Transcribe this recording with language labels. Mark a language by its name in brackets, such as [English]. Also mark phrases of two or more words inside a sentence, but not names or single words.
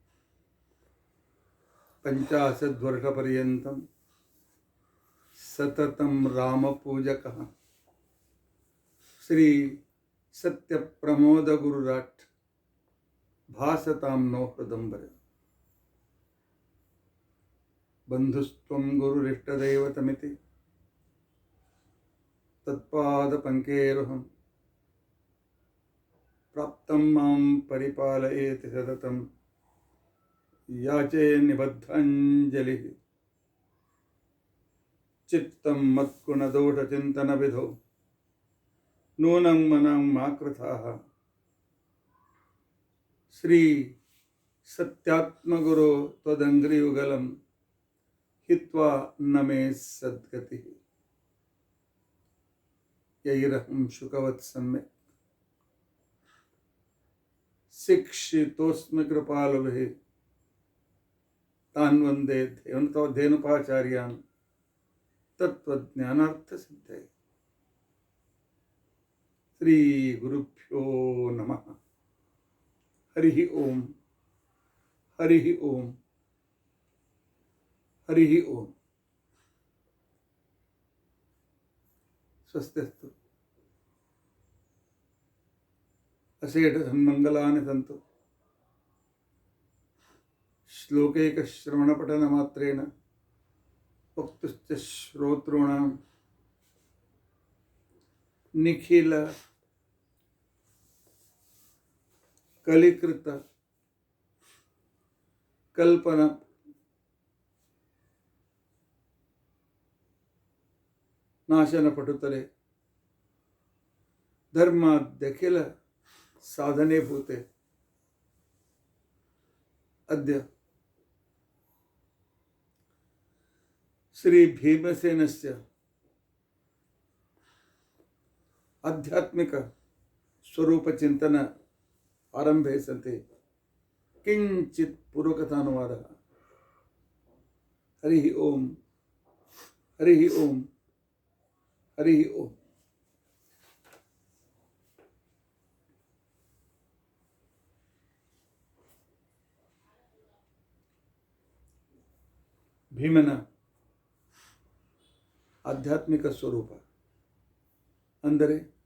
[Sanskrit] ಪಂಚಾಶದ್ವರ್ಷಪರ್ಯಂತಂ ಸತತಂ ರಾಮಪೂಜಕಃ ಶ್ರೀ ಸತ್ಯಪ್ರಮೋದಗುರುರಾಟ್ ಭಾಸತಾಂ ನೋ ಹೃದಂಬರ. ಬಂಧುಸ್ತ್ವಂ ಗುರುರಿಷ್ಟದೈವತಮಿತಿ ತತ್ಪಾದಪಂಕೇರುಹಂ ಪ್ರಾಪ್ತಂ ಮಾಂ ಪರಿಪಾಲಯೇತಿ ಸತತಂ ಯಾಚೆ ನಿಬದ್ಧಾಂಜಲಿ. ಚಿತ್ತಂ ಮತ್ಗುಣದೋಷಚಿಂತನವಿಧೌ ನೂನಂ ಮನಂ ಮಾಕೃತಾಃ. ಶ್ರೀ ಸತ್ಯಾತ್ಮಗುರೋ ತ್ವದಂಘ್ರಿಯುಗಲಂ ಹಿತ್ವಾ ನಮೇ ಸದ್ಗತಿ. ಯೈರಹಂ ಶುಕವತ್ ಸಮ್ಯಕ್ ಶಿಕ್ಷಿತೋಸ್ಮಿ ಕೃಪಾಲುಭಿಃ ತಾನ್ ವಂದೇ ಧೇನುಪಾಚಾರ್ಯಾನ್ ತತ್ವಜ್ಞಾನಾರ್ಥಸಿದ್ಧೈ. ಶ್ರೀ ಗುರುಭ್ಯೋ ನಮಃ. ಹರಿ ಓಂ ಹರಿ ಓಂ ಹರಿ ಓಂ. ಸ್ವಸ್ತಿಸ್ತು. ಅಶೇಷ ಸನ್ಮಂಗಲಾನಿ ಸಂತು. ಶ್ಲೋಕೈಕಶ್ರವಣಪಠನ ಮಾತ್ರೇಣ ವಕ್ತುಶ್ಚ ಶ್ರೋತॄಣಾಂ ನಿಖಿಲ ಕಲಿಕೃತ ಕಲ್ಪನ ನಾಶನ ಪಟುತರೆ ಧರ್ಮಾದ್ಯಖಿಲ ಸಾಧನೆ ಭೂತೆ. ಅದ್ಯ ಶ್ರೀ ಭೀಮಸೇನಸ್ಯ ಆಧ್ಯಾತ್ಮಿಕ ಸ್ವರೂಪ ಚಿಂತನ ಆರಂಭೆ ಸಂತೆ ಕಿಂಚಿತ್ ಪೂರ್ವಕಥಾನುವಾದ. ಹರಿ ಓಂ ಹರಿ ಓಂ ಹರಿ ಓಂ. [Kannada] ಭೀಮನ ಆಧ್ಯಾತ್ಮಿಕ ಸ್ವರೂಪ ಅಂದರೆ